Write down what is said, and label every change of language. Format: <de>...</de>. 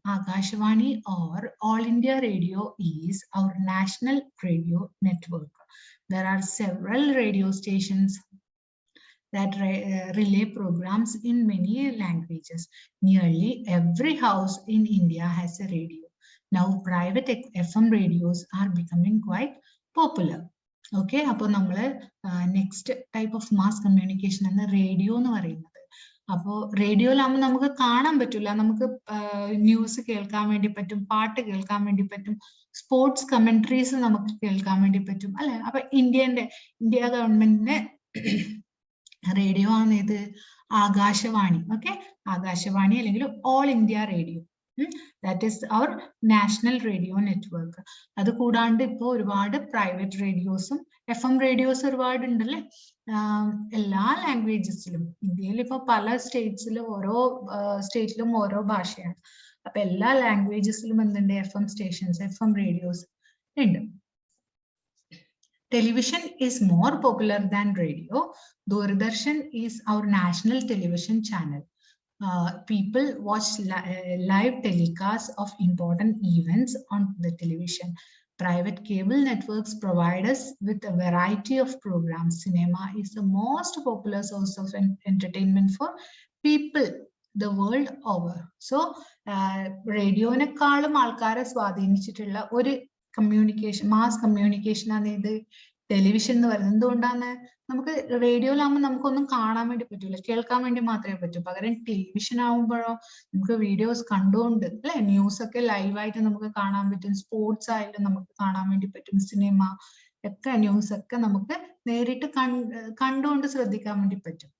<en>Akashvani or All India Radio is our national radio network. There are several radio stations that relay programs in many languages. Nearly every house in India has a radio. Now private FM radios are becoming quite popular.</en> <ml>Okay, അപ്പോൾ നമ്മള് next type of mass communication ആണ് radio എന്ന് പറയുന്നത്. അപ്പോൾ റേഡിയോയിലാകുമ്പോൾ നമുക്ക് കാണാൻ പറ്റില്ല, നമുക്ക് ന്യൂസ് കേൾക്കാൻ വേണ്ടി പറ്റും, പാട്ട് കേൾക്കാൻ വേണ്ടി പറ്റും, സ്പോർട്സ് കമന്ററീസ് നമുക്ക് കേൾക്കാൻ വേണ്ടി പറ്റും അല്ലെ. അപ്പൊ ഇന്ത്യ ഗവൺമെന്റിന്റെ റേഡിയോ ആണ് ഇത് ആകാശവാണി. ഓക്കെ, ആകാശവാണി അല്ലെങ്കിൽ all India radio,</ml> <en>That is our national radio network.</en> <ml>അത് കൂടാണ്ട് ഇപ്പോൾ ഒരുപാട് പ്രൈവറ്റ് റേഡിയോസും FM റേഡിയോസ് ഒരുപാട് ഉണ്ടല്ലേ എല്ലാ ലാംഗ്വേജസിലും. ഇന്ത്യയിൽ ഇപ്പൊ പല സ്റ്റേറ്റ്സിലും ഓരോ സ്റ്റേറ്റിലും ഓരോ ഭാഷയാണ്. അപ്പൊ എല്ലാ ലാംഗ്വേജസിലും എന്തുണ്ട്, FM സ്റ്റേഷൻസ്, FM റേഡിയോസ് ഉണ്ട്.</ml> <en>Television is more popular than radio. Doordarshan is our national television channel. People watch live telecasts of important events on the television. Private cable networks provide us with a variety of programs. Cinema is the most popular source of entertainment for people the world over.</en> <ml>So, റേഡിയോനെക്കാളും ആൾക്കാരെ സ്വാധീനിച്ചിട്ടുള്ള ഒരു communication, mass communication ആണ് ഇത് television എന്ന് പറയുന്നത്. എന്തുകൊണ്ടാണ്? നമുക്ക് റേഡിയോയിലാകുമ്പോൾ നമുക്കൊന്നും കാണാൻ വേണ്ടി പറ്റൂല, കേൾക്കാൻ വേണ്ടി മാത്രമേ പറ്റൂ. പകരം ടെലിവിഷൻ ആകുമ്പോഴോ നമുക്ക് വീഡിയോസ് കണ്ടുകൊണ്ട് അല്ലെ, ന്യൂസ് ഒക്കെ ലൈവായിട്ട് നമുക്ക് കാണാൻ പറ്റും, സ്പോർട്സ് ആയാലും നമുക്ക് കാണാൻ വേണ്ടി പറ്റും, സിനിമ ഒക്കെ ന്യൂസ് ഒക്കെ നമുക്ക് നേരിട്ട് കണ്ടുകൊണ്ട് ശ്രദ്ധിക്കാൻ വേണ്ടി പറ്റും.</ml>